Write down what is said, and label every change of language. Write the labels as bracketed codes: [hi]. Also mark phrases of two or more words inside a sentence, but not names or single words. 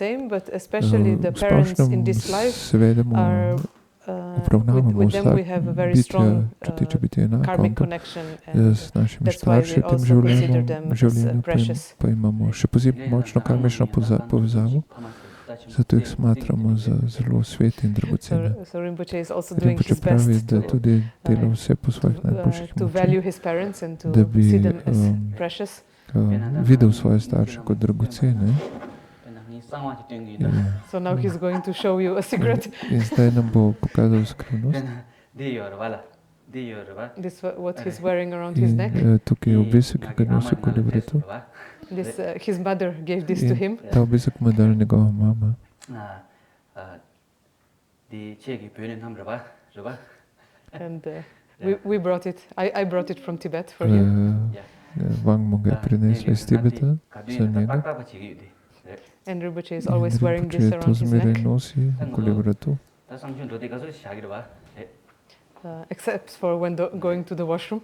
[en] same, but especially the parents in this life are with them we have a very strong karmic connection, and that's why we also consider them as precious. [sl] Pa imamo še posebno močno karmično povezavo, zato jih smatramo za zelo svete in dragocene. [en] So Rinpoche is also doing Rinpoche his best [sl] pravi, da tudi dela vse po svojih najboljših [en] to value his parents and to see them as precious. [sl] Videl svoje starše kot dragocene. [en] So now he's going to show you a secret. [sl] In zdaj nam bo pokazal skrivnost. [en] This what he's wearing around his neck. [sl] Tukaj je obesek, ki ga nosi okoli vratu. [en] This his mother gave this to him. [sl] Ta obesek mu je dala njegova mama. [en] And we brought it. I brought it from Tibet for him. [sl] Wang mu ga je prinesla iz Tibeta za njega. [en] And Rinpoche is always wearing this around his neck. [sl] Nosi okoli vratu. [en] Except for when going to the washroom.